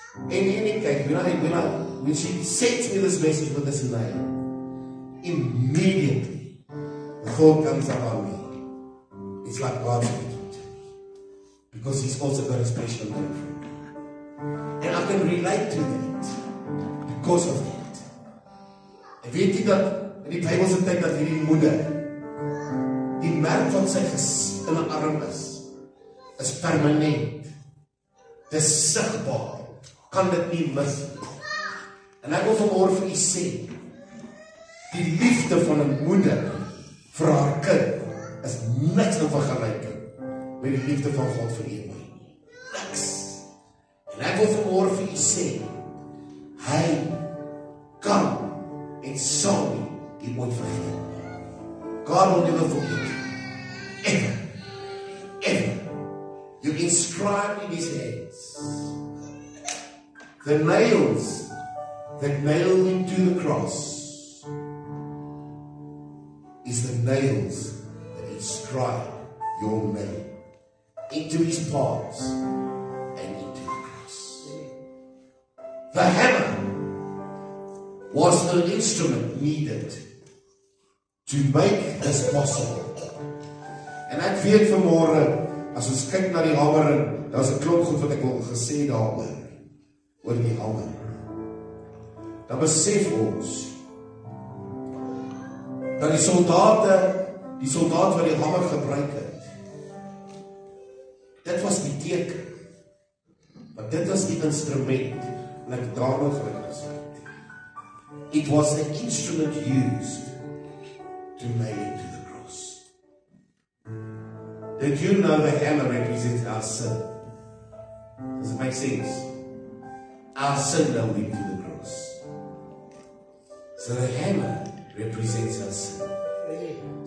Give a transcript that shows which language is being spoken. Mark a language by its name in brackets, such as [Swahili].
[Afrikaans] En kyk, [English] when she sends me this message with this name, immediately, the thought comes up on me. It's like God's speaking to me. Because He's also got a special name for me. And I can relate to that because of that. [Afrikaans] En weet jy dat in die Bybelse tyd dat hierdie moeder die merk van sy in 'n arm is permanent. Dis sigbaar. Kan dit nie mis. En ek wil vanmôre vir u sê, die liefde van 'n moeder vir haar kind is niks in vergelyking met die liefde van God vir u en my. Niks. En ek wil vanmôre vir u sê, hy kan en sal nie ooit vergeet. [English] God will never forget you. Ever. Ever. You inscribed in His hands the nails that nailed Him to the cross is the nails that inscribe your name into His palms and into the cross. The hammer was the instrument needed to make this possible. [Afrikaans] En ek weet vanmôre, as ons kyk na die hamer, en daar's 'n klomp goed wat ek wil gesê daaroor, oor die hamer. Dan besef ons, dat die soldaat wat die hamer gebruik het, dit was die teken, want dit was die instrument, en ek daarom gelukkig gesê. [English] It was the instrument used to nail it to the cross. Did you know the hammer represents our sin? Does it make sense? Our sin nailed him to the cross. So the hammer represents our sin.